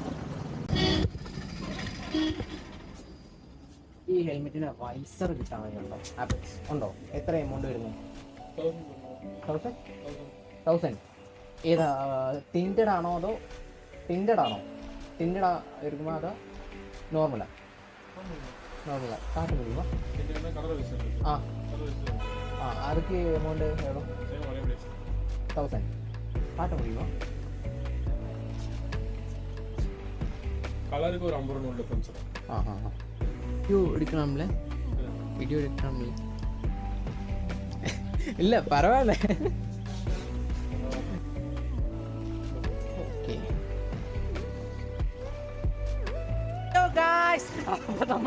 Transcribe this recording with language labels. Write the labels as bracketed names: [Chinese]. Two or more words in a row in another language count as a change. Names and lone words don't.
[Malayalam] ഈ ഹെൽമെറ്റിന് വൈസർ കിട്ടാൻ വേണ്ടിയുണ്ടോ? ആപ്പിൾസ് ഉണ്ടോ? എത്ര എമൗണ്ട് വരുന്നു? 1000. ഏതാ, ടിൻറ്റഡ് ആണോ അതോ ടിൻറ്റഡ് இருக்குமா അതോ നോർമലാ? [Tamil] காட்ட முடியுமா? அதுக்கு அமௌண்ட் எவ்வளோ? 1000 காட்ட முடியுமா? கலருக்கு ஒரு 50 ரூபா டிஃபரன்ஸ். வீடியோ எடுக்கலாம்ல? வீடியோ எடுக்கலாம்ல? இல்லை பரவாயில்ல. [English] Okay. Hello guys,